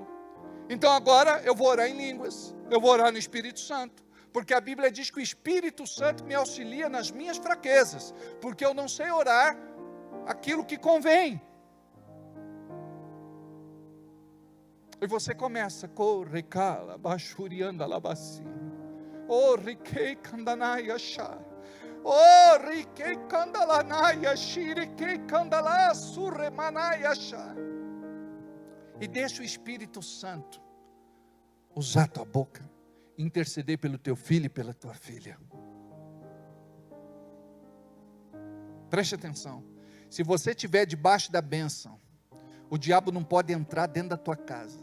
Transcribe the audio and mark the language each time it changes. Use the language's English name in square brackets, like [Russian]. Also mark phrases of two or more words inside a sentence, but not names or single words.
[Portuguese] Então agora eu vou orar em línguas, eu vou orar no Espírito Santo, porque a Bíblia diz que o Espírito Santo me auxilia nas minhas fraquezas, porque eu não sei orar aquilo que convém. E você começa, corre, cala, bachurianda, labassi. Oh, riquei, candanai, achar. Oh, riquei, candalanai, achiriquei, candalá, surremanai, achar. E deixa o Espírito Santo usar a tua boca, interceder pelo teu filho e pela tua filha. Preste atenção. Se você estiver debaixo da bênção, o diabo não pode entrar dentro da tua casa.